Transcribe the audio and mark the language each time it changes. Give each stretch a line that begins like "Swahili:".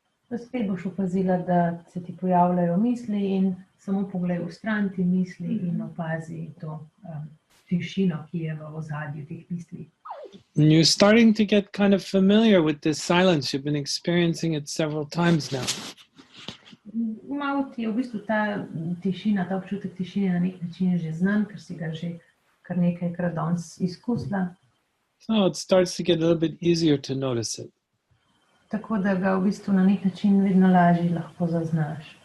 Slovenian: Spet boš opazila, da se ti pojavljajo misli in samo pogledaj v stran te misli in opazi to tišino, ki je v ozadju teh misli.
English: And you're starting to get kind of familiar with this silence. You've been experiencing it several times now.
Slovenian: Malo ti je v bistvu ta tišina, ta občutek tišine na nek način že znan, ker si ga že kar nekajkrat danes izkusila.
English: So it starts to get a little bit easier to notice it.
Slovenian: Tako da ga v bistvu na nek način vedno lažje lahko zaznaš.